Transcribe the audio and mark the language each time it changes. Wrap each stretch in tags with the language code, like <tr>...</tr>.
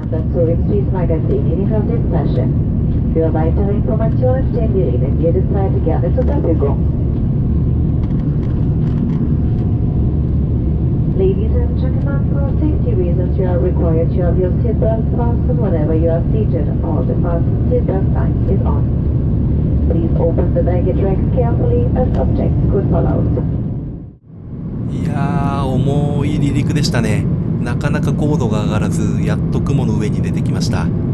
<de>Zurich Street Magazin in Ihrer Sitztasche. Für weitere Informationen stehen wir Ihnen jederzeit gerne zur Verfügung.</de> <en>Ladies and gentlemen, for safety reasons you are required to have your seatbelt fastened whenever you are seated or the fasten seatbelt sign is on. Please open the baggage racks carefully as objects could fall out.</en> <ja>いやー、重い離陸でしたね。なかなか高度が上がらず、やっと雲の上に出てきました。</ja>